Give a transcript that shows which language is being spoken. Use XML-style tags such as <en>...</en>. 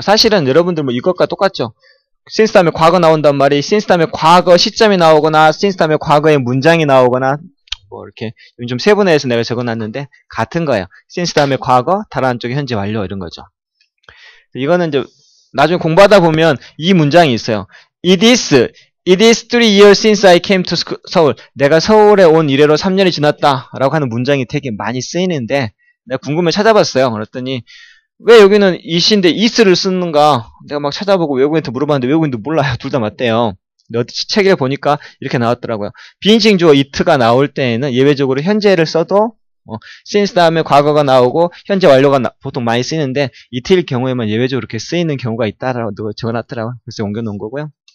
<ko>사실은 여러분들 뭐 이것과 똑같죠. since 다음에 과거 나온단 말이 since 다음에 과거 시점이 나오거나 since 다음에 과거의 문장이 나오거나 뭐 이렇게 좀 세분화해서 내가 적어놨는데 같은 거예요. since 다음에 과거, 다른 한쪽에 현재 완료 이런 거죠. 이거는 이제 나중에 공부하다 보면 이 문장이 있어요.</ko> <en>It is 3 years since I came to 서울.</en> <ko>내가 서울에 온 이래로 3년이 지났다 라고 하는 문장이 되게 많이 쓰이는데 내가 궁금해 찾아봤어요. 그랬더니 왜 여기는 it인데 is를 쓰는가 내가 막 찾아보고 외국인한테 물어봤는데 외국인도 몰라요. 둘 다 맞대요. 근데 어디 책에 보니까 이렇게 나왔더라고요. 비인칭 주어 it가 나올 때에는 예외적으로 현재를 써도 since 다음에 과거가 나오고 현재 완료가 보통 많이 쓰이는데 it일 경우에만 예외적으로 이렇게 쓰이는 경우가 있다라고 적어놨더라고요. 그래서 옮겨놓은 거고요.</ko>